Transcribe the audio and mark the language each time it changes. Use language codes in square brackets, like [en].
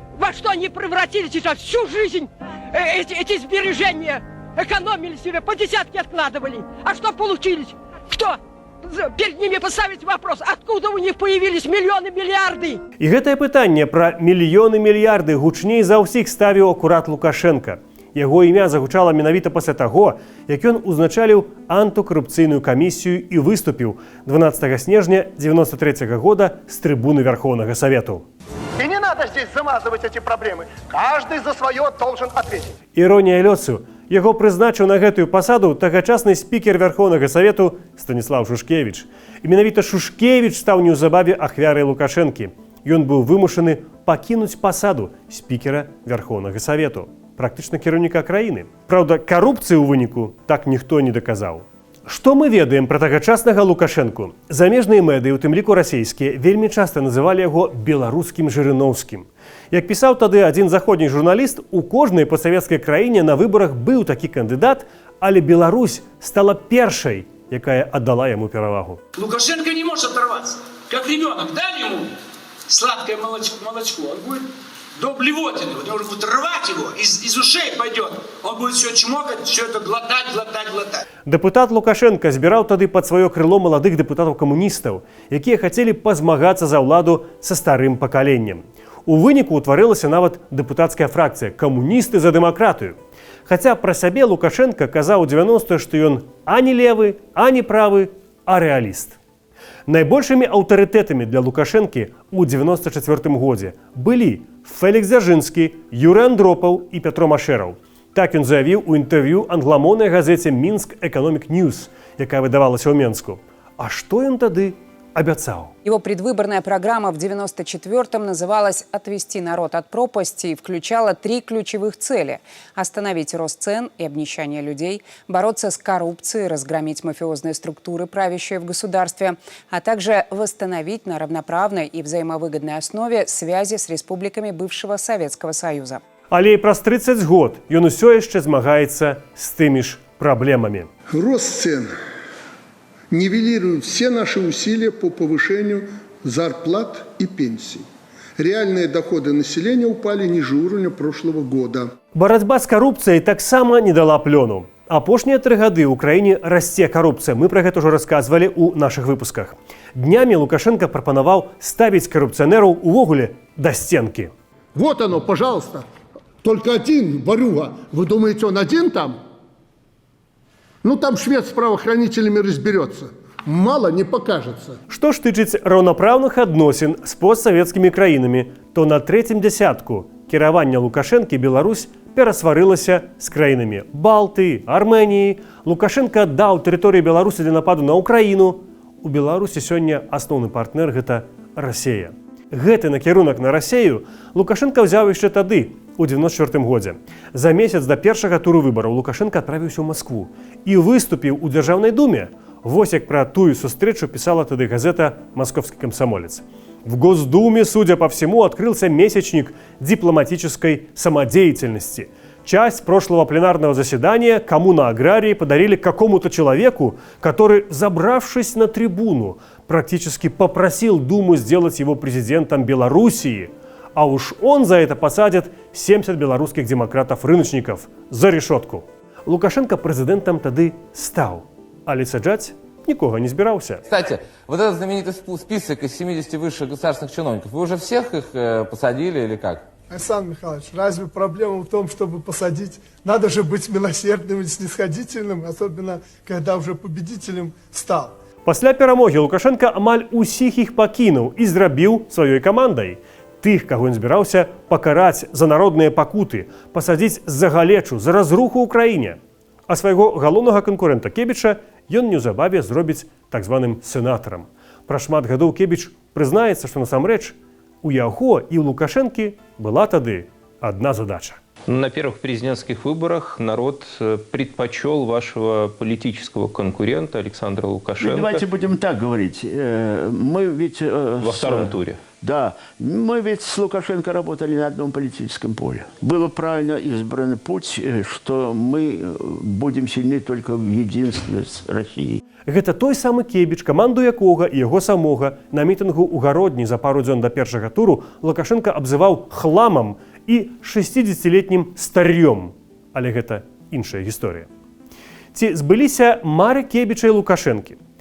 [ru] Во что они превратились сейчас всю жизнь, эти сбережения, экономили себе, по десятке откладывали. А что получились? Что? Перед ними поставить вопрос, откуда у них появились миллионы, миллиарды? [be] І гэтае пытанне пра мільёны, мільярды гучней за ўсіх ставіў акурат Лукашенко. Яго імя загучала менавіта пасля таго, як ён узначаліў антыкарупцыйную камісію і выступіў 12 снежня 93 года з трыбуны Верховнага Савету. [ru] И не надо здесь замазывать эти проблемы. Каждый за свое должен ответить. [be] Іронія лёсу. Яго прызначыў на гэтую пасаду тагачасны спікер Верховнага Савету Станіслав Шушкевіч. І менавіта Шушкевіч стаў неўзабаве ахвярай Лукашэнкі. Ён быў вымушаны пакінуць пасаду спікера Верховнага Савету, практычна кіраўніка краіны. Праўда, карупцыі ў выніку так ніхто не даказаў. Што мы ведаем пра тагачаснага Лукашэнку? Замежныя медыі, у тым ліку расійскія, вельмі часта называлі яго беларускім Жырыноўскім. Як пісаў тады адзін заходні журналіст, у кожнай пасавецкай краіне на выбарах быў такі кандыдат, але Беларусь стала першай, якая аддала яму перавагу. [ru] Лукашенко не может оторваться. Как ребенок, дай ему сладкое молочко, он будет до блевотины, он будет рвать его, из ушей пойдет. Он будет все чмокать, все это глотать. [be] Дэпутат Лукашенко збіраў тады пад сваё крыло маладых дэпутатаў-камуністаў, якія хацелі пазмагацца за ўладу са старым пакаленнем. У выніку ўтварылася нават дэпутацкая фракцыя «Камуністы за дэмакратыю». Хаця пра сябе Лукашенко казаў у 90-е, што ён ані левы, ані правы, а рэаліст. Найбольшымі аўтарытэтамі для Лукашэнкі ў 94 годзе былі Фелікс Дзяржынскі, Юрый Андропаў і Пятро Машэраў. Так ён заявіў у інтэрв'ю англамоўнай газеце «Минск Экономик Ньюс», якая выдавалася ў Менску. А што ён тады [ru] обещал? Его предвыборная программа в 94-м называлась «Отвести народ от пропасти» и включала 3 ключевых цели: остановить рост цен и обнищание людей, бороться с коррупцией, разгромить мафиозные структуры, правящие в государстве, а также восстановить на равноправной и взаимовыгодной основе связи с республиками бывшего Советского Союза. [be] Але і праз 30 год ён усё яшчэ змагаецца з тымі ж праблемамі. [ru] Рост цен нивелирует все наши усилия по повышению зарплат и пенсий. Реальные доходы населения упали ниже уровня прошлого года. [be] Барацьба з карупцыяй таксама не дала плёну. Апошнія 3 гады ў краіне расце карупцыя. Мы пра гэта ўжо расказвалі ў нашых выпусках. Днямі Лукашенко прапанаваў ставіць карупцыянераў увогуле да сценкі. [ru] Вот оно, пожалуйста. Только один, ворюга. Вы думаете, он один там? Ну, там швед с правоохранителями разберется. Мало не покажется. [be] Што ж тычыць раўнапраўных адносін з постсавецкімі краінамі, то на трэцім дзясятку кіравання Лукашэнкі Беларусь перасварылася з краінамі Балты, Арменіі. Лукашенка даў тэрыторыі Беларусі для нападу на Украіну. У Беларусі сёння асноўны партнер гэта Расія. Гэты накірунак на Расею Лукашенка ўзяў яшчэ тады, у 94 годзе. За месяц да першага туру выбараў Лукашенка адправіўся ў Маскву і выступіў у Дзяржаўнай думе. Вось як пра тую сустрэчу писала тады газета «Московский комсомолец». [ru] В Госдуме, судя по всему, открылся месячник дипломатической самодеятельности. Часть прошлого пленарного заседания коммуна аграрии подарили какому-то человеку, который, забравшись на трибуну, практически попросил Думу сделать его президентом Белоруссии. А уж он за это посадит 70 белорусских демократов-рыночников за решетку. [be] Лукашенко президентом тады стал. Але саджаць нікога не збіраўся. [ru] Кстати, вот этот знаменитый список из 70 высших государственных чиновников, вы уже всех их посадили или как? Александр Михайлович, разве проблема в том, чтобы посадить? Надо же быть милосердным и снисходительным, особенно когда уже победителем стал. [be] Пасля перамогі Лукашенко амаль усіх іх пакінуў і зрабіў сваёй камандай. Тых, каго ён збіраўся пакараць за народныя пакуты, пасадзіць за галечу, за разруху ў краіне. А свайго галоўнага канкурэнта Кебіча ён неўзабаве зробіць так званым сенатарам. Пра шмат гадоў Кебіч прызнаецца, што насамрэч у яго і ў Лукашэнкі была тады одна задача. [ru] На первых президентских выборах народ предпочел вашего политического конкурента Александра Лукашенко. Давайте будем так говорить. Мы ведь... Во втором туре. Да. Мы ведь с Лукашенко работали на одном политическом поле. Было правильно избран путь, что мы будем сильны только в единстве с Россией. [be] Гэта той самы Кебіч, каманду якога і яго самога на мітынгу ў Гародні за пару дзён да першага туру Лукашенко абзываў хламам і [ru] 60-летнім старьём. [be] Але гэта іншая гісторыя. Ці збыліся мары Кебіча і Лукашэнкі?